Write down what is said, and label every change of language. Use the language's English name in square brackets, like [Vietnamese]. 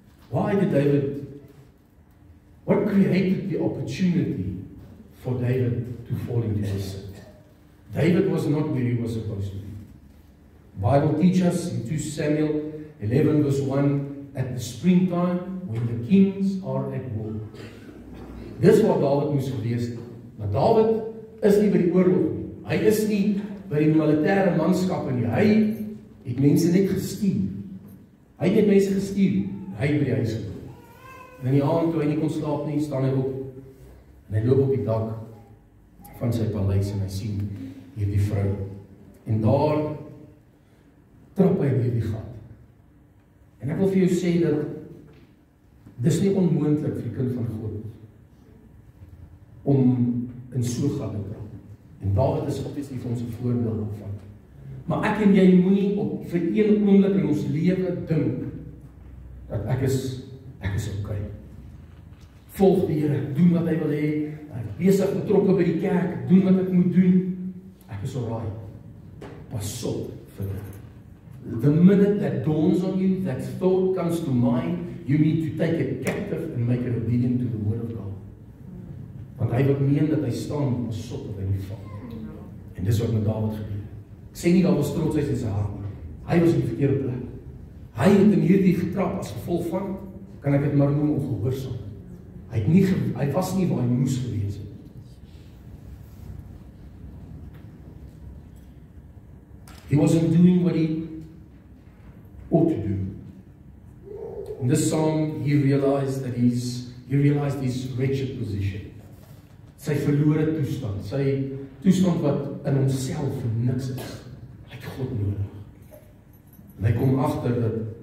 [English] Why did David, what created the opportunity for David to fall into this sin? David was not where he was supposed to be. The Bible teaches us in 2 Samuel 11 verse 1, at the springtime, when the kings are at war. [Afrikaans] Dis waar David moes gewees het. Maar David is nie by die oorlog nie. Hy is nie by die militêre manskappe nie. Hy het mense net gestuur. Hy het net mense gestuur. Hy het by die huis gekom. En in die aand toe hy nie kon slaap nie, staan hy op. En hy loop op die dak van sy paleis en hy sien hierdie vrou. En daar trap hy deur die gat. En ek wil vir jou sê dat dis nie onmoontlik vir die kind van God om in so gat te trap. En David is obviously vir ons 'n voorbeeld daarvan. Maar ek en jy moenie op vir een oomblik in ons lewe dink dat ek is okay. Volg die Here, doen wat hy wil hê, ek is besig betrokke by die kerk, doen wat ek moet doen. Ek is alright. Pas op vir dit. [English] The minute that dawns on you, that thought comes to mind, you need to take it captive and make it obedient to the word of God. [Afrikaans] Want hy wat meen dat hy staan, pas op dat hy nie val. En dis wat met David gebeur. Ek sê nie daar was trotsheid in sy hart nie. Hy was in die verkeerde plek. Hy het in hierdie getrap as gevolg van, kan ek dit maar noem, ongehoorsaam. Hy was nie waar hy moes gewees het. [English] He wasn't doing what he ought to do. In this psalm, he realized his wretched position. [Afrikaans] Sy verlore toestand, sy toestand wat in homself niks is. Hy het God nodig. En hy kom agter dat